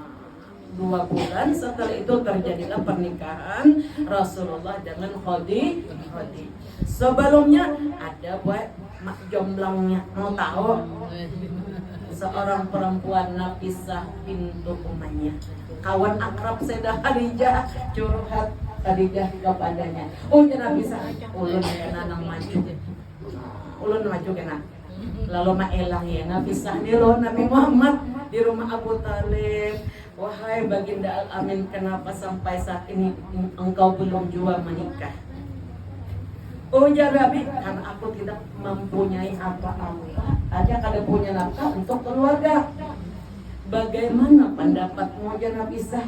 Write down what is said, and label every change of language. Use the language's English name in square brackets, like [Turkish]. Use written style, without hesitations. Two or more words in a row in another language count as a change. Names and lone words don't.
[Indonesian] 2 bulan setelah itu terjadilah pernikahan Rasulullah dengan Khadijah. Sebelumnya ada buat mak jomblangnya, mau tahu? Seorang perempuan Nafisah bintu Umayyah, kawan akrab Sayyidah Khadijah, curhat Khadijah kepadanya. [Banjar] Oh ya Nafisah, ulun kena nang maju. Ulun maju kena. Lalu maelang ya Nafisah nih loh Nabi Muhammad di rumah Abu Talib. [Indonesian] Wahai baginda Al-Amin, kenapa sampai saat ini engkau belum juga menikah? Oh ya Nabi, karena aku tidak mempunyai apa-apa. [Banjar] Aja kada punya nafkah untuk keluarga. [Indonesian] Bagaimana pendapatmu ya Nafisah?